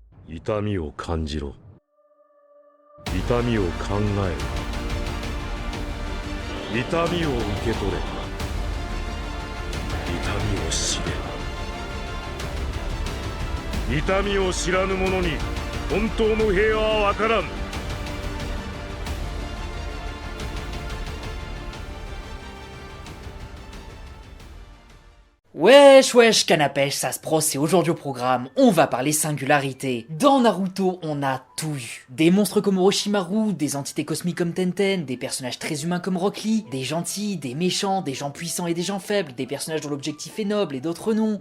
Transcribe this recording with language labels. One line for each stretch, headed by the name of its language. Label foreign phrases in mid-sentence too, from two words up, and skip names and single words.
Japanese: 痛みを感じろ。痛みを考えろ。痛みを受け取れ。痛みを知れ。痛みを知らぬ者に本当の平和は分からん。
French: Wesh wesh canapèche, ça se prosse, et aujourd'hui au programme, on va parler singularité. Dans Naruto, on a tout eu. Des monstres comme Orochimaru, des entités cosmiques comme Tenten, des personnages très humains comme Rock Lee, des gentils, des méchants, des gens puissants et des gens faibles, des personnages dont l'objectif est noble et d'autres non.